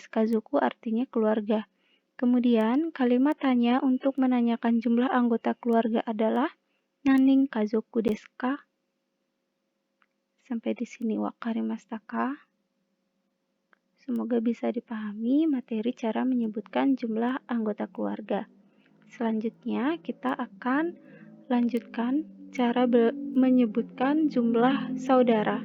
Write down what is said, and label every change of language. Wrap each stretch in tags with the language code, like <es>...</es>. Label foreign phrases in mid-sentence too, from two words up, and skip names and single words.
<id>Kazoku artinya keluarga. Kemudian, kalimat tanya untuk menanyakan jumlah anggota keluarga adalah</id> <ja>何人家族ですか?</ja> <id>Sampai di sini</id> <ja>分かりましたか?</ja> <id>Semoga bisa dipahami materi cara menyebutkan jumlah anggota keluarga. Selanjutnya, kita akan lanjutkan cara menyebutkan jumlah saudara.</id>